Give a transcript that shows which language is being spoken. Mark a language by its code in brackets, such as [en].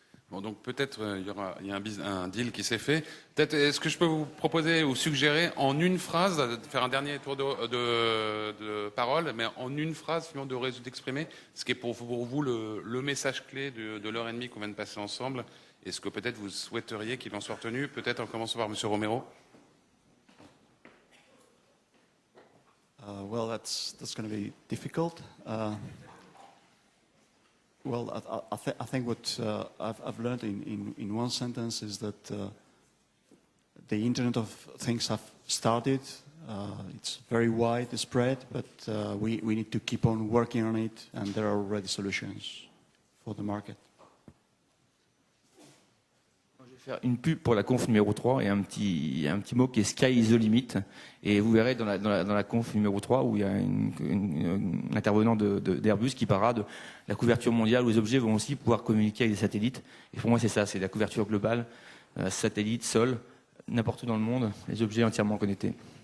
[fr] Bon, donc peut-être il y a un deal qui s'est fait. Peut-être, est-ce que je peux vous proposer ou suggérer en une phrase, de faire un dernier tour de parole, mais en une phrase, finalement, d'exprimer ce qui est pour vous le message clé de l'heure et demie qu'on vient de passer ensemble, et ce que peut-être vous souhaiteriez qu'il en soit retenu, peut-être en commençant par M. Romero. [en] Well, that's going to be difficult. Well, I think what I've learned in one sentence is that the Internet of Things have started. It's very widespread, but we need to keep on working on it, and there are already solutions for the market. [fr] Je vais faire une pub pour la conf numéro 3 et un petit mot qui est [en] Sky is the limit. [fr] Et vous verrez dans la conf numéro 3 où il y a un intervenant d'Airbus qui parlera de la couverture mondiale où les objets vont aussi pouvoir communiquer avec des satellites. Et pour moi, c'est ça, c'est la couverture globale, satellite, sol, n'importe où dans le monde, les objets entièrement connectés.